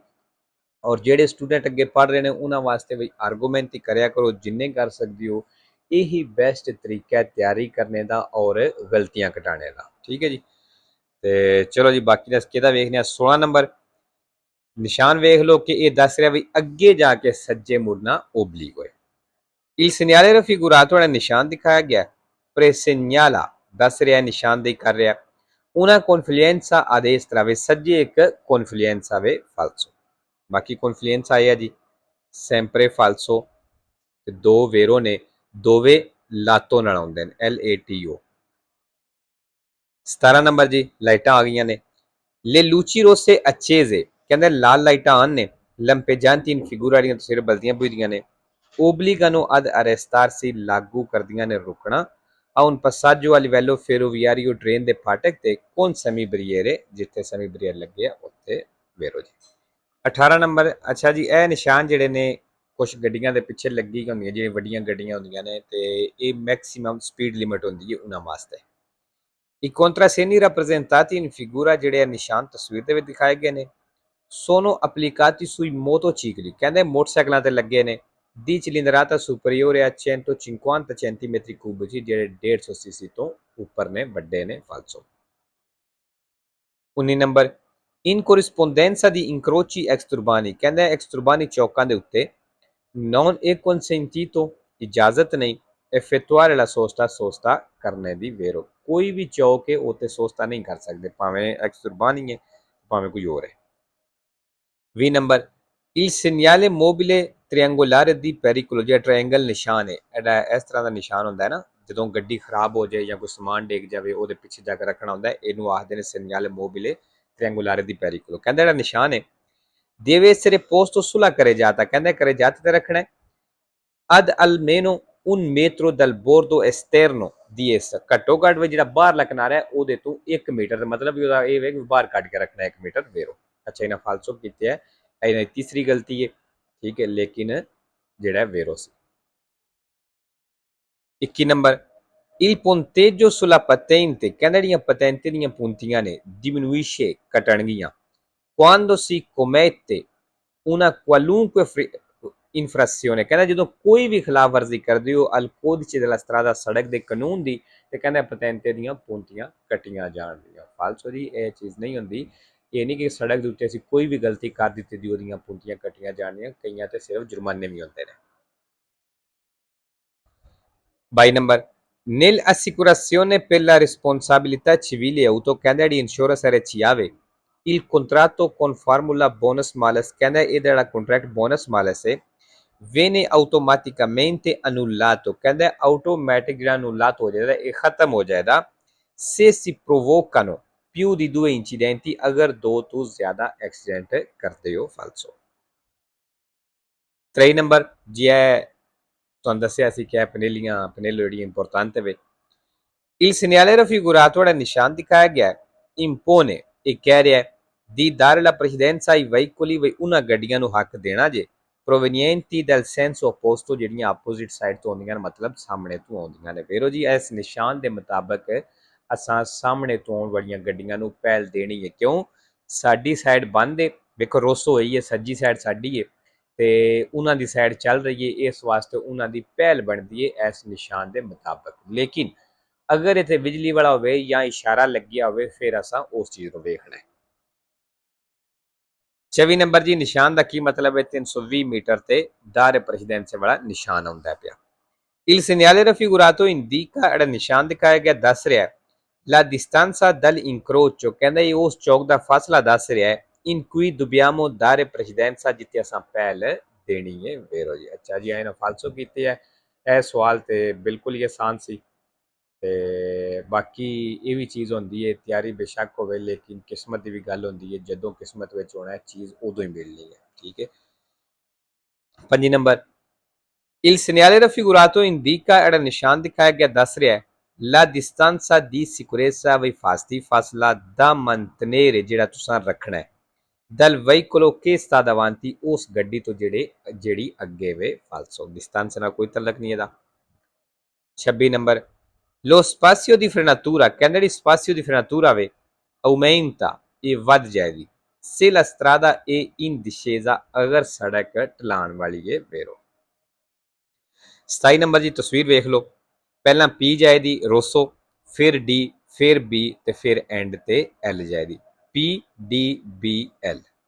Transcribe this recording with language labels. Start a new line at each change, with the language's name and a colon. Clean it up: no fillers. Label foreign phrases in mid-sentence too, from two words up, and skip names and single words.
Punjabi: ਔਰ ਜਿਹੜੇ ਸਟੂਡੈਂਟ ਅੱਗੇ ਪੜ੍ਹ ਰਹੇ ਨੇ ਉਹਨਾਂ ਵਾਸਤੇ ਵੀ ਆਰਗੂਮੈਂਟ ਹੀ ਕਰਿਆ ਕਰੋ ਜਿੰਨੇ ਕਰ ਸਕਦੇ ਹੋ। ਇਹੀ ਬੈਸਟ ਤਰੀਕਾ ਹੈ ਤਿਆਰੀ ਕਰਨੇ ਦਾ ਔਰ ਗਲਤੀਆਂ ਘਟਾਣੇ ਦਾ, ਠੀਕ ਹੈ ਜੀ। ਤੇ ਚਲੋ ਜੀ, ਬਾਕੀ ਦਾ ਕਿਹਦਾ ਵੇਖਦੇ ਆ। 16 ਨੰਬਰ ਨਿਸ਼ਾਨ ਵੇਖ ਲਓ ਕਿ ਇਹ ਦੱਸ ਰਿਹਾ ਵੀ ਅੱਗੇ ਜਾ ਕੇ ਸੱਜੇ ਮੁੜਨਾ ਓਬਲੀਕ ਹੋਏ।
Italian: Il segnale raffigurato nel
Punjabi: ਨਿਸ਼ਾਨ ਦਿਖਾਇਆ ਗਿਆ, presegnala ਦੱਸ ਰਿਹਾ ਨਿਸ਼ਾਨਦੇਹੀ ਕਰ ਰਿਹਾ
Italian: una confluenza a destra
Punjabi: ਵੇ ਸੱਜੇ ਇੱਕ confluenza ਵੇ falso। ਬਾਕੀ confluenza ਆਇਆ ਜੀ
Italian: sempre falso
Punjabi: ਤੇ ਦੋ ਵੇਰੋ ਨੇ, ਦੋਵੇਂ ਲਾਤੋਂ ਨਾਲ ਆਉਂਦੇ ਨੇ LATO। 17 ਨੰਬਰ ਜੀ, ਲਾਈਟਾਂ ਆ ਗਈਆਂ ਨੇ।
Italian: Le luci rosse accese
Punjabi: ਕਹਿੰਦੇ ਲਾਲ ਲਾਈਟਾਂ ਆਨ ਨੇ।
Italian: lampeggianti in figura
Punjabi: ਦੀਆਂ ਤਸਵੀਰਾਂ ਬਲਦੀਆਂ ਬੁਝਦੀਆਂ ਨੇ।
Italian: obbligano ad arrestarsi
Punjabi: ਲਾਗੂ ਕਰਦੀਆਂ ਨੇ ਰੁਕਣਾ।
Italian: a un passaggio a livello ferroviario
Punjabi: ਟ੍ਰੇਨ ਦੇ ਫਾਟਕ ਤੇ
Italian: con semi barriere
Punjabi: ਜਿੱਥੇ ਸੈਮੀ ਬਰੀਅਰ ਲੱਗੇ ਆ ਉੱਥੇ ਵੇਰੋ ਜੀ। 18 ਨੰਬਰ, ਅੱਛਾ ਜੀ, ਇਹ ਨਿਸ਼ਾਨ ਜਿਹੜੇ ਨੇ ਕੁਝ ਗੱਡੀਆਂ ਦੇ ਪਿੱਛੇ ਲੱਗੀ ਹੁੰਦੀਆਂ, ਜਿਹੜੀਆਂ ਵੱਡੀਆਂ ਗੱਡੀਆਂ ਹੁੰਦੀਆਂ ਨੇ ਤੇ ਇਹ
English: maximum speed limit
Punjabi: ਹੁੰਦੀ ਹੈ ਉਹਨਾਂ ਵਾਸਤੇ।
Italian: I contrassegni rappresentati in figura
Punjabi: ਜਿਹੜੇ ਨਿਸ਼ਾਨ ਤਸਵੀਰ ਦੇ ਵਿੱਚ ਦਿਖਾਏ ਗਏ ਨੇ
Italian: sono applicati sui motocicli
Punjabi: ਕਹਿੰਦੇ ਮੋਟਰਸਾਈਕਲਾਂ ਤੇ ਲੱਗੇ ਨੇ
Italian: di cilindrata superiore a 150 centimetri cubici
Punjabi: ਜਿਹੜੇ 150 cc ਤੋਂ ਉੱਪਰ ਨੇ, ਵੱਡੇ ਨੇ, falso। 19 ਨੰਬਰ
Italian: in corrispondenza di incroci exturbani
Punjabi: ਕਹਿੰਦੇ ਐਕਸਟਰਬਾਨੀ ਚੌਕਾਂ ਦੇ ਉੱਤੇ
Italian: non è consentito
Punjabi: ਇਜਾਜ਼ਤ ਨਹੀਂ
Italian: effettuare la sosta sosta
Punjabi: ਕਰਨੇ ਦੀ ਵੇਰੋ। ਕੋਈ ਵੀ ਚੌਕ ਹੈ ਉੱਤੇ ਸੋਸਤਾ ਨਹੀਂ ਕਰ ਸਕਦੇ, ਭਾਵੇਂ ਐਕਸਟਰਬਾਨੀ ਹੈ ਭਾਵੇਂ ਕੋਈ ਹੋਰ ਹੈ। 20 ਨੰਬਰ
Italian: il segnale mobile triangolare di pericolo
Punjabi: ਜਿਹੜਾ ਟ੍ਰਾਇੰਗਲ ਨਿਸ਼ਾਨ ਹੈ, ਇਹਦਾ ਇਸ ਤਰ੍ਹਾਂ ਦਾ ਨਿਸ਼ਾਨ ਹੁੰਦਾ ਹੈ ਨਾ, ਜਦੋਂ ਗੱਡੀ ਖਰਾਬ ਹੋ ਜਾਏ ਜਾਂ ਕੋਈ ਸਮਾਨ ਡਿੱਗ ਜਾਵੇ ਉਹਦੇ ਪਿੱਛੇ ਜਾ ਕੇ ਰੱਖਣਾ ਹੁੰਦਾ ਹੈ, ਇਹਨੂੰ ਆਖਦੇ ਨੇ
Italian: segnale mobile triangolare di pericolo।
Punjabi: ਕਹਿੰਦਾ ਜਿਹੜਾ ਨਿਸ਼ਾਨ ਹੈ
Italian: deve essere posto sulla carreggiata
Punjabi: ਕਹਿੰਦਾ carreggiata ਤੇ ਰੱਖਣਾ ਹੈ
Italian: ad almeno un metro dal bordo esterno
Punjabi: ਦੀ ਇਸ ਘੱਟੋ ਘੱਟ ਵੀ ਜਿਹੜਾ ਬਾਹਰਲਾ ਕਿਨਾਰਾ ਹੈ ਉਹਦੇ ਤੋਂ 1 ਮੀਟਰ, ਮਤਲਬ ਉਹਦਾ ਇਹ ਵੇ ਕਿ ਬਾਹਰ ਕੱਢ ਕੇ ਰੱਖਣਾ 1 ਮੀਟਰ ਵੇਰੋ। ਅੱਛਾ, ਇਹਨਾਂ ਫਾਲਸੋ ਕੀਤੇ ਹੈ, ਇਹਨਾਂ ਦੀ ਤੀਸਰੀ ਗਲਤੀ ਹੈ, ਠੀਕ ਹੈ, ਲੇਕਿਨ ਜਿਹੜਾ ਵੇਰੋ ਸੀ। 21 ਨੰਬਰ
Italian: il punteggio sulla patente
Punjabi: ਕਹਿੰਦਾ ਜਿਹੜੀਆਂ ਪਤੈਂਤੇ ਦੀਆਂ ਪੂੰਤੀਆਂ ਨੇ diminuisce ਘਟਣਗੀਆਂ
Italian: quando si commette una qualunque
Punjabi: ਇਨਫਰੈਕਸ਼ਨ ਕਹਿੰਦਾ ਜਦੋਂ ਕੋਈ ਵੀ ਖਿਲਾਫ ਵਰਜ਼ੀ ਕਰਦੇ ਹੋ
Italian: al codice della strada
Punjabi: ਸੜਕ ਦੇ ਕਾਨੂੰਨ ਦੀ ਤੇ ਕਹਿੰਦਾ ਪਤੈਂਤੇ ਦੀਆਂ ਪੂੰਤੀਆਂ ਕੱਟੀਆਂ ਜਾਣਗੀਆਂ। ਫਾਲਸੋ ਜੀ, ਇਹ ਚੀਜ਼ ਨਹੀਂ ਹੁੰਦੀ। ਇਹ ਨਹੀਂ ਕਿ ਸੜਕ ਦੇ ਉੱਤੇ ਅਸੀਂ ਕੋਈ ਵੀ ਗਲਤੀ ਕਰ ਦਿੱਤੀ ਦੀ ਉਹਦੀਆਂ ਪੂੰਤੀਆਂ ਕੱਟੀਆਂ ਜਾਣਗੀਆਂ, ਕਈਆਂ ਤੇ ਸਿਰਫ ਜੁਰਮਾਨੇ ਵੀ ਹੁੰਦੇ ਨੇ। 22 ਨੰਬਰ
Italian: nell'assicurazione per la responsabilità civile auto
Punjabi: ਕਹਿੰਦਾ ਜਿਹੜੀ ਇੰਸ਼ੋਰੈਂਸ ਵਿੱਚ ਆਵੇ
Italian: il contratto con formula bonus malus
Punjabi: ਕਹਿੰਦਾ ਇਹ ਜਿਹੜਾ ਕੰਟਰੈਕਟ ਬੋਨਸ ਮਾਲਸ ਹੈ
Italian: viene automaticamente annullato
Punjabi: ਕਹਿੰਦਾ ਆਟੋਮੈਟਿਕ ਜਿਹੜਾ ਅਨੁੱਲਾਤ ਹੋ ਜਾਏਗਾ, ਇਹ ਖਤਮ ਹੋ ਜਾਏਗਾ
Italian: se si provocano più di 2 incidenti
Punjabi: ਅਗਰ ਦੋ ਤੋਂ ਜ਼ਿਆਦਾ ਐਕਸੀਡੈਂਟ ਕਰਦੇ ਹੋ। ਫਾਲਸੋ। 23 ਨੰਬਰ ਜੀ, ਇਹ ਤੁਹਾਨੂੰ ਦੱਸਿਆ ਸੀ ਕਿ ਪਨੇਲੋ ਜਿਹੜੀ ਇੰਪੋਰਟੈਂਟ ਹੈ।
Italian: il segnale raffigurato
Punjabi: ਜਿਹੜਾ ਨਿਸ਼ਾਨ ਦਿਖਾਇਆ ਗਿਆ impone ਇਹ ਕਹਿ ਰਿਹਾ
Italian: di dare la precedenza ai veicoli
Punjabi: ਵੀ ਉਹਨਾਂ ਗੱਡੀਆਂ ਨੂੰ ਹੱਕ ਦੇਣਾ ਜੇ
Italian: provenienti dal senso opposto
Punjabi: ਜਿਹੜੀਆਂ
English: opposite side
Punjabi: ਤੋਂ ਆਉਂਦੀਆਂ ਨੇ, ਮਤਲਬ ਸਾਹਮਣੇ ਤੋਂ ਆਉਂਦੀਆਂ ਨੇ। ਵੇਰੋ ਜੀ, ਇਸ ਨਿਸ਼ਾਨ ਦੇ ਮੁਤਾਬਕ ਅਸਾਂ ਸਾਹਮਣੇ ਤੋਂ ਆਉਣ ਵਾਲੀਆਂ ਗੱਡੀਆਂ ਨੂੰ ਪਹਿਲ ਦੇਣੀ ਹੈ। ਕਿਉਂ? ਸਾਡੀ ਸਾਈਡ ਬੰਦ ਹੈ, ਵੇਖੋ ਰੋਸੋ ਹੋਈ ਹੈ, ਸੱਜੀ ਸਾਈਡ ਸਾਡੀ ਹੈ ਤੇ ਉਹਨਾਂ ਦੀ ਸਾਈਡ ਚੱਲ ਰਹੀ ਹੈ, ਇਸ ਵਾਸਤੇ ਉਹਨਾਂ ਦੀ ਪਹਿਲ ਬਣਦੀ ਹੈ ਇਸ ਨਿਸ਼ਾਨ ਦੇ ਮੁਤਾਬਕ। ਲੇਕਿਨ ਅਗਰ ਇੱਥੇ ਬਿਜਲੀ ਵਾਲਾ ਹੋਵੇ ਜਾਂ ਇਸ਼ਾਰਾ ਲੱਗਿਆ ਹੋਵੇ ਫਿਰ ਅਸਾਂ ਉਸ ਚੀਜ਼ ਨੂੰ ਵੇਖਣਾ ਹੈ। 24 ਨੰਬਰ ਜੀ, ਨਿਸ਼ਾਨ ਦਾ ਕੀ ਮਤਲਬ ਹੈ? 320 ਮੀਟਰ ਤੇ
Italian: dare precedenza
Punjabi: ਵਾਲਾ ਨਿਸ਼ਾਨ ਆਉਂਦਾ ਪਿਆ।
Italian: il segnale raffigurato indica
Punjabi: ਜਿਹੜਾ ਨਿਸ਼ਾਨ ਦਿਖਾਇਆ ਗਿਆ ਦੱਸ ਰਿਹਾ
Italian: La distanza dall'incrocio
Punjabi: ਕਹਿੰਦਾ ਇਹ ਉਸ ਚੌਕ ਦਾ ਫਾਸਲਾ ਦੱਸ ਰਿਹਾ ਹੈ
Italian: in cui dobbiamo dare precedenza
Punjabi: ਜਿੱਥੇ ਅਸਾਂ ਪਹਿਲ ਦੇਣੀ ਹੈ ਵੇਰੋ ਜੀ। ਅੱਛਾ ਜੀ ਇਹਨਾਂ ਫਾਲਸੋ ਕੀਤੇ ਹੈ। ਇਹ ਸਵਾਲ ਤੇ ਬਿਲਕੁਲ ਹੀ ਆਸਾਨ ਸੀ ਤੇ ਬਾਕੀ ਇਹ ਵੀ ਚੀਜ਼ ਹੁੰਦੀ ਹੈ ਤਿਆਰੀ ਬੇਸ਼ੱਕ ਹੋਵੇ ਲੇਕਿਨ ਕਿਸਮਤ ਦੀ ਵੀ ਗੱਲ ਹੁੰਦੀ ਹੈ ਜਦੋਂ ਕਿਸਮਤ ਵਿੱਚ ਹੋਣਾ ਹੈ ਚੀਜ਼ ਉਦੋਂ ਹੀ ਮਿਲਣੀ ਹੈ ਠੀਕ ਹੈ। 5 ਨੰਬਰ
Italian: Il segnale raffigurato indica
Punjabi: ਜਿਹੜਾ ਨਿਸ਼ਾਨ ਦਿਖਾਇਆ ਗਿਆ ਦੱਸ ਰਿਹਾ ਹੈ
Italian: La distanza di sicurezza voi fasti
Punjabi: ਫਾਸਲਾ ਦਾ mantenere ਜਿਹੜਾ ਤੁਸੀਂ ਰੱਖਣਾ ਹੈ
Italian: dal veicolo che sta davanti
Punjabi: ਉਸ ਗੱਡੀ ਤੋਂ ਜਿਹੜੀ ਅੱਗੇ ਵੇ ਫਾਲਸੋ distanza ਨਾਲ ਕੋਈ ਤਲਕ ਨਹੀਂ ਇਹਦਾ। 26 ਨੰਬਰ
Italian: Lo spazio di frenatura
Punjabi: ਕਹਿੰਦਾ ਜਿਹੜੀ
Italian: spazio di frenatura
Punjabi: ਵੇ aumenta ਇਹ ਵੱਧ ਜਾਏਗੀ
Italian: se la strada è in discesa
Punjabi: ਅਗਰ ਸੜਕ ਢਲਾਣ ਵਾਲੀ ਹੈ ਵੇਰੋ। 27 ਨੰਬਰ ਦੀ ਤਸਵੀਰ ਵੇਖ ਲਓ ਪਹਿਲਾਂ P ਜਾਏਦੀ ਰੋਸੋ ਫਿਰ D ਫਿਰ B ਤੇ ਫਿਰ ਐਂਡ ਤੇ L ਜਾਏਦੀ P D B L।